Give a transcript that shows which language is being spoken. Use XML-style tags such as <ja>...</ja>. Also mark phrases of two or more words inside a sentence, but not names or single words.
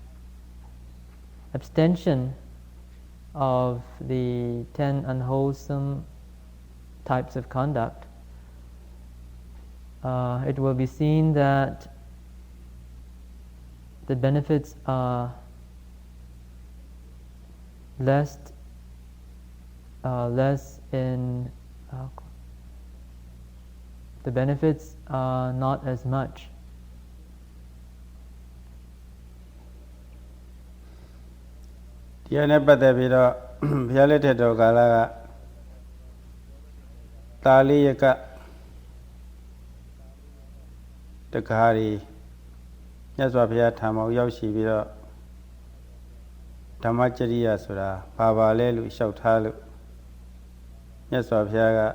<en>abstention of the 10 unwholesome types of conduct, it will be seen that the benefits are less in the benefits are not as much.</en> <my>ဒီအနေနဲ့ပတ်သက်ပြီးတော့ဘုရားလက်ထက်တော်ကာလကတာလိယကတကားရီမြတ်စွာဘုရားထာမောရောက်ရှိပြီးတော့ဓမ္မကြရိယဆိုတာဘာပါလဲလို့လျှောက်ထားလို့မြတ်စွာဘုရားက</my>